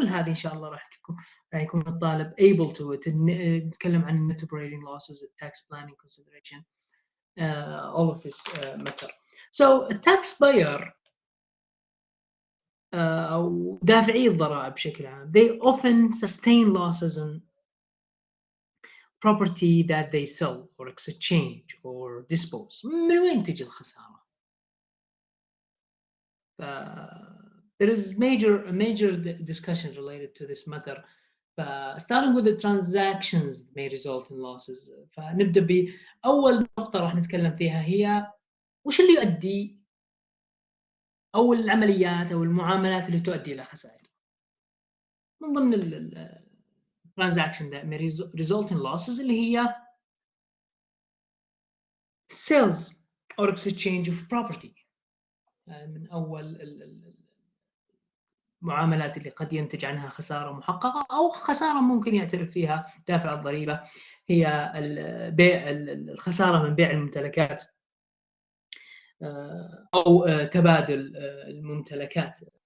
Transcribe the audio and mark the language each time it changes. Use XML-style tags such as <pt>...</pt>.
<ar>كل هذه إن شاء الله راح يكون الطالب</ar> <en>able to it.</en> <ar>نتكلم عن</ar> <en>net operating losses, tax planning consideration, all of this matter. So a tax buyer</en> <ar>أو دافعي الضرائب بشكل عام</ar> <en>they often sustain losses in property that they sell or exchange or dispose.</en> <ar>من وين تجي الخسارة؟</ar> <en>there is a major discussion related to this matter. Starting with the transactions may result in losses.</en> <ar>فنبدأ بأول نقطة راح نتكلم فيها هي وش اللي يؤدي أو العمليات أو المعاملات اللي تؤدي إلى خسائر. من ضمن ال</ar> <en>transaction that may result in losses</en> <ar>اللي هي</ar> <en>sales or exchange of property.</en> <ar>من أول المعاملات اللي قد ينتج عنها خسارة محققة أو خسارة ممكن يعترف فيها دافع الضريبة هي بيع الخسارة من بيع الممتلكات أو تبادل الممتلكات</ar>